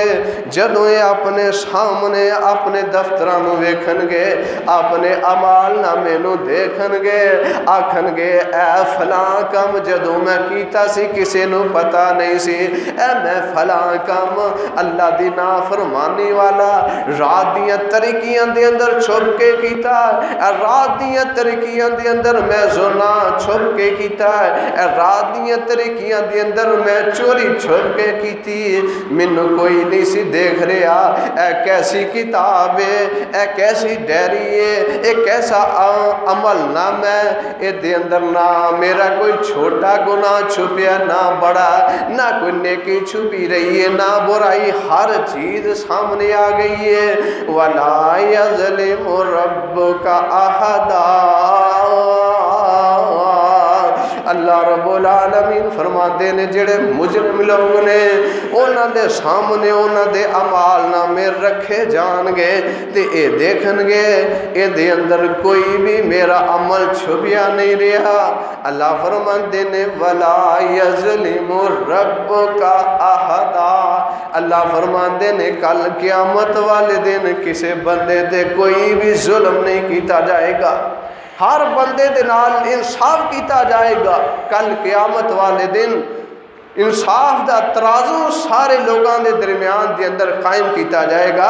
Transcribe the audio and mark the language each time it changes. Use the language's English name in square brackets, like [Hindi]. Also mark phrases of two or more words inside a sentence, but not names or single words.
[Punjabi] جدو یہ اپنے سامنے اپنے دفتراں نو ویکھن گے، اپنے عمل نامے نو دیکھن گے، آکھن گے اے فلاں کم جدو میں کیتا سی کسے نو پتہ نہیں سی، اے میں فلاں کم اللہ دی نافرمانی والا رات دیاں طریقیاں دے اندر چھپ کے کیتا، اے رات دیاں طریقیاں دے اندر میں زنا چھپ کے کیتا، اے رات دیاں طریقیاں دے اندر میں چوری چھپ کے کیتی، مینوں کوئی نہیں سی دیکھ رہا۔ اے کیسی کتاب ہے، اے کیسی ڈیری ہے، اے کیسا عمل نام ہے، اے دے اندر نہ میرا کوئی چھوٹا گناہ چھپیا نہ بڑا، نہ کوئی نیکی چھپی رہی ہے نہ برائی، ہر چیز سامنے آ گئی ہے۔ [Arabic] وَلَا يَظْلِمُ رَبُّكَ أَحَدًا۔ [Punjabi] اللہ رب العالمین فرماتے ہیں جڑے مجرم لوگ نے انہاں دے سامنے انہاں دے اعمال نامے رکھے جان گے تے اے دیکھن گے اے دے اندر کوئی بھی میرا عمل چھپیا نہیں رہا۔ اللہ فرماتے ہیں [Arabic] وَلَا يَظْلِمُ رَبُّكَ أَحَدًا۔ [Punjabi] اللہ فرماتے ہیں کل قیامت والے دن کسی بندے تے کوئی بھی ظلم نہیں کیتا جائے گا، ہر بندے دے نال انصاف کیتا جائے گا۔ کل قیامت والے دن انصاف دا ترازو سارے لوگاں دے درمیان دے اندر قائم کیتا جائے گا۔